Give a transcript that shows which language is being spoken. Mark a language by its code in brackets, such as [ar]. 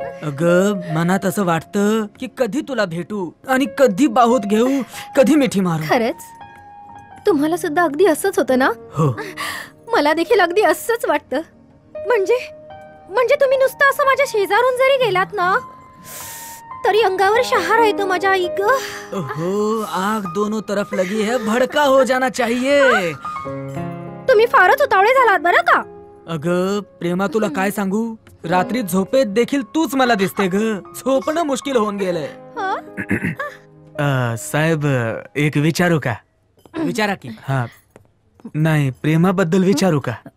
[mr] अगं मनात असं वाटतं की कधी तुला भेटू आणि कधी बाहुत घेऊ, कधी मिठी मारू. खरंच तुम्हाला सुद्धा अगदी असंच होतं ना? हो. मला देखील अगदी असंच वाटतं. म्हणजे तुम्ही नुसतं असं माझ्या शेजारून जरी गेलात ना तरी अंगावर शहार येतो माझ्या आई ग. [hi] हो, आग दोनों तरफ लगी है, भड़का हो जाना चाहिए. [mr] तुम्ही फारच उतावळे झालात बरं का. अगं प्रेमा, तुला काय सांगू, रात्री झोपेत देखील तूच मला दिसते ग. झोपणं मुश्किल होऊन गेलंय. साहेब एक विचारू का? विचारा की. हा नाही, प्रेमाबद्दल विचारू का?